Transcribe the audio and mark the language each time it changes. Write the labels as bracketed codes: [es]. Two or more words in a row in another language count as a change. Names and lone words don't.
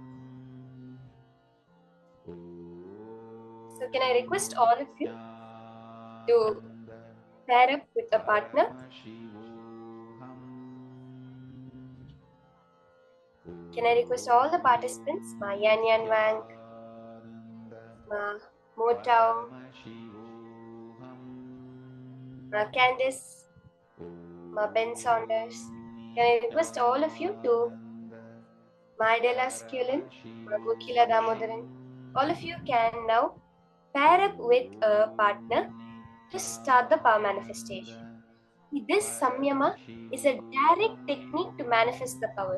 [en] So, can I request all of you to pair up with a partner? Can I request all the participants, Ma Yan Yan Wang, Ma Mo Tao, Ma Candice, Ma Ben Saunders. Can I request all of you to Ma Adela Skulin, Ma Gokila Damodaran. All of you can now pair up with a partner to start the power manifestation. This samyama is a direct technique to manifest the power.